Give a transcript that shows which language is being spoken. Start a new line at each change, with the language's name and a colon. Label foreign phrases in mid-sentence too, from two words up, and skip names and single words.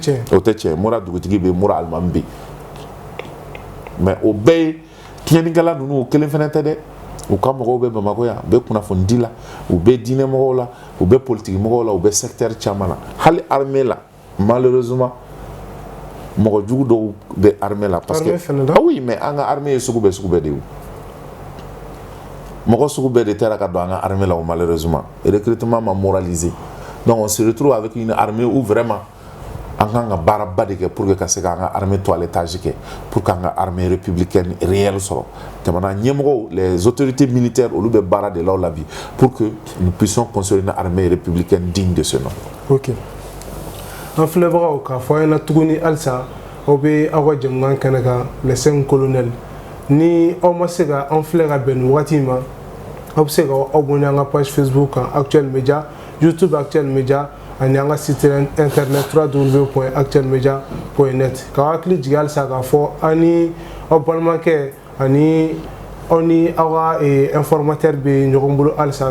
Bambara: tiɲɛ mura dugutigi bɛ mura alimami bɛ mais o bɛɛ ye tiɲɛnikɛla ninnu o kelen fana tɛ dɛ u ka mɔgɔw bɛ Bamako yan u bɛ kunnafonidi la u bɛ diinɛ mɔgɔw la u bɛ politique mɔgɔw la u bɛ secteur caman na hali armée la malheureusement mɔgɔ jugu dɔw bɛ armée la
French: parce que ah oui mais
Bambara: an ka armée ye sugu bɛɛ de ye mɔgɔ sugu bɛɛ de taara ka don an ka armée la
French: malheureusement recrutement ma moralisé donc on se retrouve avec une armée où vraiment
Bambara: an kan ka baaraba de kɛ
French: pour que
Bambara: ka se k'an ka armée toilettage kɛ
French: pour qu'an ka armée républicaine réelle
Bambara: sɔrɔ jamana ɲɛmɔgɔw
French: les autorités militaires
Bambara: olu bɛ baara de la la bi
French: pour que nous puissions construire une armée républicaine digne de ce nom. Ok.
Bambara: An filɛbagaw k'a fɔ an ɲɛna tuguni halisa aw bɛ aw ka jamukan kɛnɛ kan
French: les 5 colonels
Bambara: ni aw ma se ka an filɛ ka bɛn nin wagati ma aw bɛ se ka aw bonya an ka page Facebook kan Actuel Media YouTube Actuel Media ani an ka
French: site internet
Bambara: www.actuelmedia.net ka hakili jigin halisa k'a fɔ an ni aw balimakɛ ani aw ni aw ka informateur bɛ ɲɔgɔn bolo halisa